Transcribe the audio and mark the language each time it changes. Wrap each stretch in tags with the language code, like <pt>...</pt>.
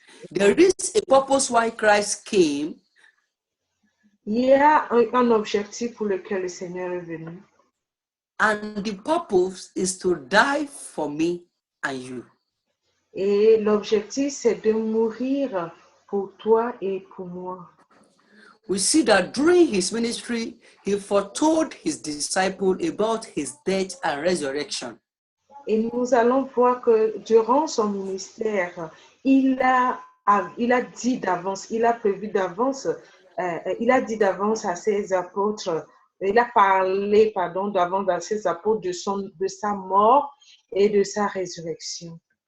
<en>There is a purpose why Christ came,</en> <fr>Il y a un objectif pour lequel le Seigneur est venu.</fr> <en>and the purpose is to die for me and you.</en> <fr>Et l'objectif, c'est de mourir pour toi et pour moi.</fr> <en>We see that during his ministry, he foretold his disciples about his death and resurrection.</en> <fr>Et nous allons voir que durant son ministère, il a dit d'avance, il a prévu d'avance, il a dit d'avance à ses apôtres, il a parlé, d'avance à ses apôtres de sa mort et de sa résurrection.</fr>